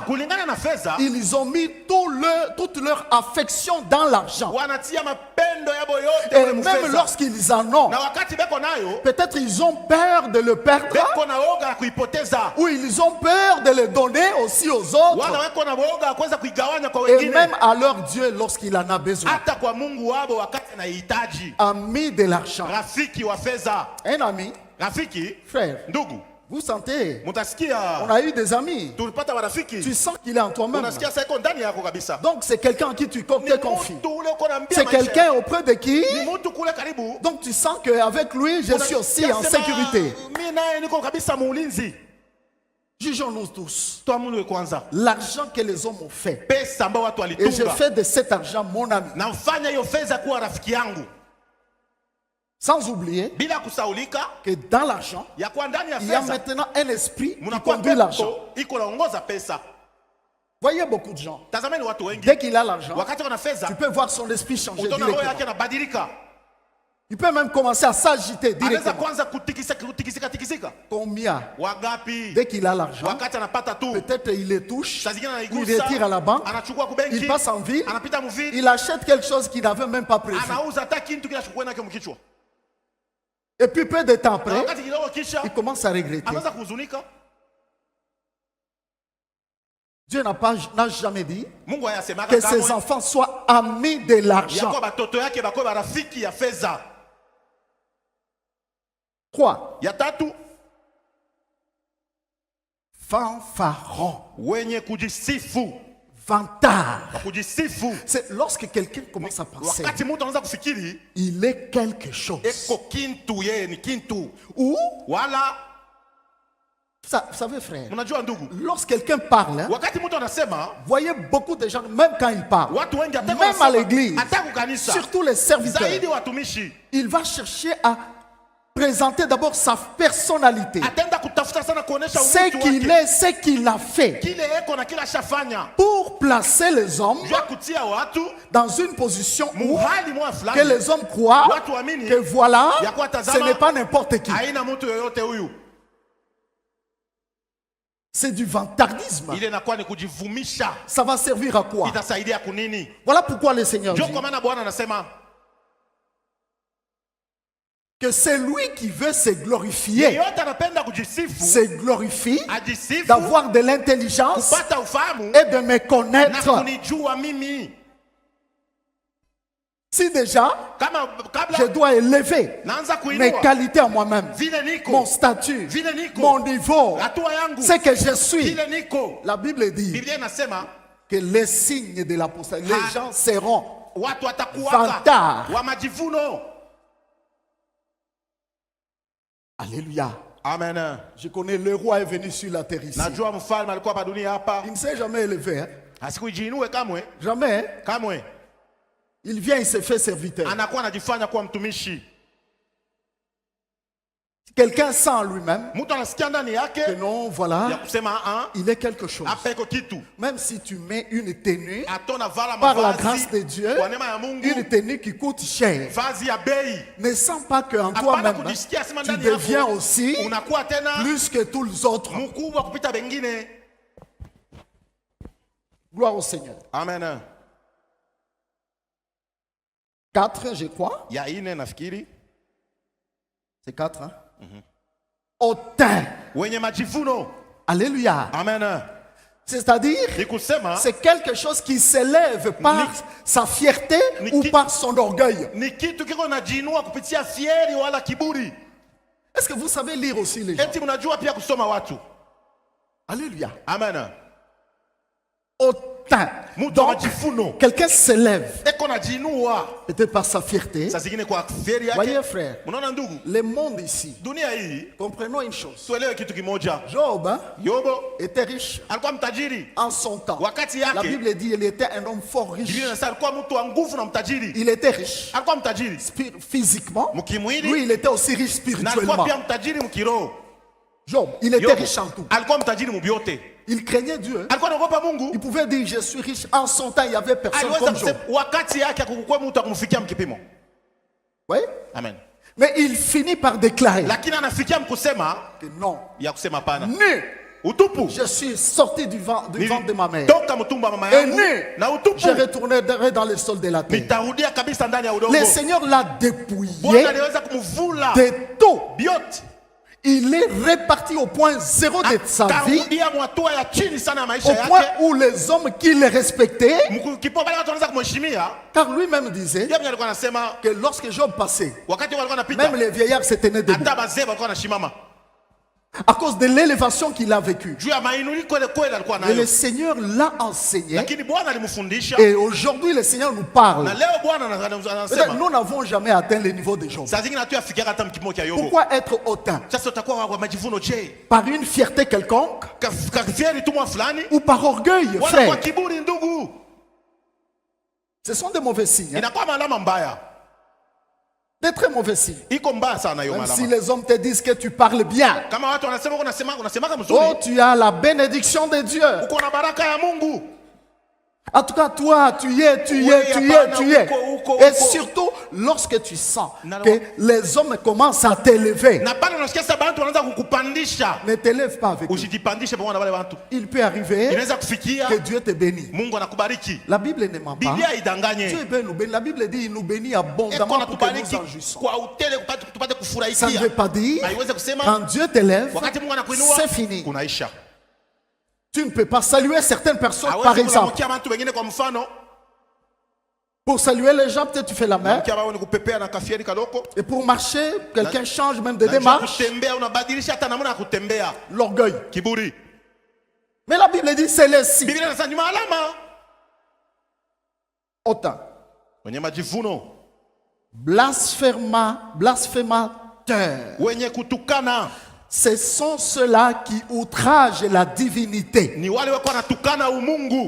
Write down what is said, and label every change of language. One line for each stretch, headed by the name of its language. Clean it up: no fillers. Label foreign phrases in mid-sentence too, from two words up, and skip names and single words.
Swahili: kulingana na fedha
French: ils ont mis toute leur affection dans l'argent.
Swahili: wanatia mapendo yabo yote
French: Et
Swahili: kule mu
French: même
Swahili: fedha.
French: lorsqu'ils en ont,
Swahili: Na wakati beko nayo
French: peut-être ils ont peur de le perdre,
Swahili: beko na woga ya kuipoteza,
French: ou ils ont peur de le donner aussi aux
Swahili: wala
French: autres,
Swahili: weko na woga ya kuweza kuigawanya kwa
French: et
Swahili: wengine,
French: même à leur Dieu lorsqu'il en a besoin.
Swahili: hata kwa Mungu wabo wakati anahitaji.
French: Ami de l'argent.
Swahili: Rafiki wa fedha,
French: Un ami,
Swahili: rafiki
French: frère,
Swahili: ndugu,
French: Vous sentez? On
Swahili: Mutasikia
French: a eu des amis.
Swahili: tulipata marafiki.
French: Tu sens qu'il est en toi-même.
Swahili: Unasikia sasa iko ndani yako kabisa.
French: Donc c'est quelqu'un en qui tu te confies.
Swahili: Mtu ule uko na mbia
French: C'est
Swahili: maisha.
French: quelqu'un auprès de qui?
Swahili: Ni mtu kule karibu.
French: Donc tu sens qu'avec lui, je suis aussi en sécurité.
Swahili: Mimi naye niko kabisa muulinzi.
French: Jugeons-nous tous.
Swahili: Toi mungu kwanza.
French: L'argent que les hommes ont fait.
Swahili: Pesa ambao watu
French: Et je
Swahili: walitunga.
French: fais de cet argent mon ami.
Swahili: Na mfanya hiyo fedha kuwa rafiki yangu.
French: Sans oublier
Swahili: Bila kusaulika
French: que dans l'argent,
Swahili: ya kuwa ndani ya
French: il y a
Swahili: fedha.
French: maintenant un esprit qui
Swahili: Munakuwa
French: conduit l'argent.
Swahili: pepo iko naongoza pesa.
French: Voyez beaucoup de gens.
Swahili: Tazameni watu wengi.
French: Dès qu'il a l'argent,
Swahili: Wakati wana
French: tu
Swahili: fedha,
French: peux voir son esprit changer
Swahili: utaona roho
French: directement.
Swahili: yake inabadilika.
French: Il peut même commencer à s'agiter
Swahili: Anaweza
French: directement.
Swahili: kwanza kutikisika.
French: Combien?
Swahili: Wagapi?
French: Dès qu'il a l'argent,
Swahili: Wakati anapata tu.
French: peut-être il les touche,
Swahili: Saa zingine
French: il retire à la banque,
Swahili: anachukua kubenki.
French: il passe en ville,
Swahili: Anapita muvili.
French: il achète quelque chose qu'il n'avait même pas prévu.
Swahili: Anauza hata kitu kila chukua nake mkichwa.
French: Et puis peu de temps
Swahili: Na
French: après,
Swahili: wakati kidogo kisha
French: il commence à regretter.
Swahili: anaanza kuhuzunika.
French: Dieu n'a jamais dit
Swahili: Mungu hayasemaka
French: que ses
Swahili: kamwe
French: enfants soient amis de
Swahili: ya
French: l'argent.
Swahili: kwa batoto yake bakoe barafiki ya fedha. 3. Ya tatu,
French: Fanfaron,
Swahili: wenye kujisifu.
French: vantard.
Swahili: Kujisifu.
French: C'est lorsque quelqu'un commence à penser,
Swahili: Wakati mtu anaanza kufikiri
French: il est quelque chose.
Swahili: eko kintu, yeye ni kintu.
French: Ou,
Swahili: Wala
French: vous savez frère,
Swahili: mnajua ndugu,
French: lorsque quelqu'un parle, hein,
Swahili: wakati mtu anasema
French: voyez beaucoup de gens, même quand il parle,
Swahili: watu wengi hata
French: même à l'église,
Swahili: hata kukanisa,
French: surtout les serviteurs,
Swahili: zaidi watumishi,
French: il va chercher à présenter d'abord sa personnalité,
Swahili: atenda kutafuta sana kuonesha
French: ce
Swahili: utu
French: qu'il
Swahili: wake,
French: est, ce qu'il a fait,
Swahili: kile eko na kila shafanya,
French: pour placer les hommes
Swahili: jua kutia watu
French: dans une position où
Swahili: muhali mwa
French: que
Swahili: fulani,
French: les hommes croient
Swahili: watu amini
French: que voilà,
Swahili: ya kuwa
French: ce
Swahili: tazama
French: n'est pas n'importe qui.
Swahili: haina mtu yoyote huyu.
French: C'est du vantardisme.
Swahili: Ile inakuwa ni kujivumisha.
French: Ça va servir à quoi?
Swahili: Itasaidia kunini?
French: Voilà pourquoi le Seigneur dit
Swahili: Ndio kwa maana Bwana anasema
French: que c'est lui qui veut se glorifier,
Swahili: yeyote anapenda kujisifu,
French: se glorifie,
Swahili: ajisifu,
French: d'avoir de l'intelligence
Swahili: kupata ufahamu
French: et de me
Swahili: na
French: connaître.
Swahili: kunijua mimi.
French: Si déjà,
Swahili: Kama
French: je
Swahili: kabla
French: dois élever
Swahili: naanza
French: mes
Swahili: kuinua
French: qualités à moi-même,
Swahili: vile niko,
French: mon statut,
Swahili: vile niko,
French: mon niveau,
Swahili: hatua yangu,
French: ce que je suis.
Swahili: vile niko.
French: La Bible dit
Swahili: Biblia inasema
French: que les signes de l'apostat, les gens seront
Swahili: watu watakuwaka
French: vantard.
Swahili: wa majivuno.
French: Alléluia. Amen. Je connais le roi est venu sur la terre ici.
Swahili: Najua mfalme alikuwa hapa dunia hapa,
French: Il ne s'est jamais élevé. Hein?
Swahili: asikujiinue kamwe
French: Jamais. Hein?
Swahili: kamwe,
French: Il vient, il se fait serviteur.
Swahili: anakuwa anajifanya kuwa mtumishi.
French: Quelqu'un sent en lui-même
Swahili: Mtu anasikia ndani yake
French: que non,
Swahili: ya
French: voilà,
Swahili: kusema
French: il est quelque chose.
Swahili: hapa iko kitu.
French: Même si tu mets une tenue,
Swahili: Atona vala
French: par la
Swahili: mavazi
French: grâce de Dieu,
Swahili: kwa neema ya Mungu,
French: une tenue qui coûte cher,
Swahili: vazi ya bei.
French: ne sens pas qu'en
Swahili: Hapana
French: toi-même,
Swahili: kujisikia sema
French: tu
Swahili: ndani
French: deviens
Swahili: yako
French: aussi
Swahili: unakuwa tena
French: plus que tous les autres.
Swahili: mkubwa kupita bengine.
French: Gloire au Seigneur. Amen. 4, je crois.
Swahili: Ya ine nafikiri
French: C'est 4. Hein? Hautain.
Swahili: wenye majivuno.
French: Alléluia. Amen. C'est-à-dire,
Swahili: Ni kusema
French: c'est quelque chose qui s'élève par sa fierté ou par son orgueil.
Swahili: ni kitu kiko najiinua kupitia fieri wala kiburi.
French: Est-ce que vous savez lire aussi les gens?
Swahili: Eti mnajua pia kusoma watu.
French: Alléluia. Amen. Hautain.
Swahili: Mtu wa
French: Donc,
Swahili: majivuno
French: quelqu'un s'élève,
Swahili: eko najiinua
French: peut-être par sa fierté.
Swahili: saa zingine kwa fieri
French: Voyez,
Swahili: yake.
French: frère,
Swahili: Unaona ndugu,
French: le monde ici,
Swahili: dunia hii
French: comprenons une chose.
Swahili: tuelewe kitu kimoja.
French: Job hein,
Swahili: Yobo
French: était riche
Swahili: alikuwa mtajiri
French: en son temps.
Swahili: wakati
French: La
Swahili: yake.
French: Bible dit qu'il était un homme fort riche.
Swahili: Biblia inasema alikuwa mtu wa nguvu na mtajiri.
French: Il était riche
Swahili: Alikuwa mtajiri
French: physiquement.
Swahili: mkimwili
French: Lui, il était aussi riche
Swahili: na alikuwa
French: spirituellement.
Swahili: pia mtajiri mkiroho.
French: Job, il était
Swahili: Yobu
French: riche en tout.
Swahili: alikuwa mtajiri mubyote.
French: Il craignait Dieu.
Swahili: Alikuwa anaogopa Mungu.
French: Il pouvait dire, je suis riche. En son temps, il n'y avait personne
Swahili: Aliweza
French: comme Job.
Swahili: kusema wakati yake akukuwa mtu akumfikia mkipimo.
French: Oui? Amen. Mais il finit par déclarer
Swahili: Lakini anafikia mkusema
French: que non,
Swahili: ya kusema pana.
French: nu,
Swahili: Utupu.
French: je suis sorti du ventre de ma mère.
Swahili: Toka mtumba mama
French: Et
Swahili: yangu
French: nu,
Swahili: na utupu.
French: je retournerai dans le sol de la terre.
Swahili: Nitarudia kabisa ndani ya udongo.
French: Le Seigneur l'a dépouillé
Swahili: Bwana aliweza kumvula
French: de tout.
Swahili: biote.
French: Il est réparti au point zéro de sa vie,
Swahili: Akarudia mwatua ya chini sana ya maisha
French: au point
Swahili: yake.
French: où les hommes qui le respectaient,
Swahili: Kipo pale watu wanaanza kumheshimia.
French: car lui-même disait
Swahili: Yeye alikuwa anasema
French: que lorsque Job passait,
Swahili: wakati walikuwa
French: même
Swahili: wanapita
French: les vieillards se tenaient debout.
Swahili: hata bazee walikuwa wanashimama.
French: À cause de l'élévation qu'il a vécue.
Swahili: juu ya mainuliko ile kweli alikuwa
French: Et
Swahili: nayo,
French: le Seigneur l'a enseigné.
Swahili: lakini Bwana alimfundisha,
French: Et aujourd'hui, le Seigneur nous parle.
Swahili: na leo Bwana
French: Peut-être
Swahili: anasema
French: nous n'avons jamais atteint le niveau de Job.
Swahili: saa zingine hatuyafikia hata mkimo cha Yobu.
French: Pourquoi être hautain?
Swahili: Sasa utakuwa wa majivuno je?
French: Par une fierté quelconque
Swahili: Kafieri tu mwa fulani
French: ou par orgueil,
Swahili: wala kwa
French: frère?
Swahili: kiburi ndugu,
French: Ce sont des mauvais signes. Hein?
Swahili: inakuwa malama mbaya,
French: Des très mauvais signes.
Swahili: iko mbaya sana hiyo
French: Même si
Swahili: malama.
French: les hommes te disent que tu parles bien.
Swahili: Kama watu wanasema unasemaka Oh, mzuri,
French: tu as la bénédiction de Dieu.
Swahili: uko na baraka ya Mungu.
French: En tout cas, toi, tu y es. Et surtout, lorsque tu sens que les hommes commencent à t'élever,
Swahili: Na pale unasikia sasa watu wanaanza kukupandisha,
French: ne t'élève pas avec eux.
Swahili: usijipandishe pamoja na wale watu.
French: Il peut arriver
Swahili: Inaweza kufikia
French: que Dieu te bénisse.
Swahili: Mungu anakubariki.
French: La Bible ne ment pas.
Swahili: Biblia
French: Dieu
Swahili: idanganye.
French: veut nous bénir. La Bible dit il nous bénit
Swahili: Eko
French: abondamment pour que nous
Swahili: anatubariki
French: en jouissons.
Swahili: kwa utele tupate
French: Ça ne veut
Swahili: kufurahikia.
French: pas dire
Swahili: Haiwezi kusema
French: quand Dieu t'élève,
Swahili: wakati Mungu anakuinua
French: c'est fini.
Swahili: kunaisha.
French: Tu ne peux pas saluer certaines personnes, par
Swahili: Hawezi
French: exemple.
Swahili: kulamkia watu wengine kwa mfano,
French: Pour saluer les gens, peut-être tu fais la main.
Swahili: mkia wao ni kupepea na kafieri kaloko.
French: Et pour marcher, quelqu'un change même de
Swahili: Na juu ya
French: démarche.
Swahili: kutembea unabadilisha hata namna ya kutembea.
French: L'orgueil.
Swahili: Kiburi.
French: Mais la Bible dit c'est les signes.
Swahili: Biblia inasema ni alama.
French: Autant.
Swahili: Wenye majivuno,
French: Blasphémateur.
Swahili: wenye kutukana,
French: Ce sont ceux-là qui outragent la divinité.
Swahili: ni wale wako wanatukana umungu.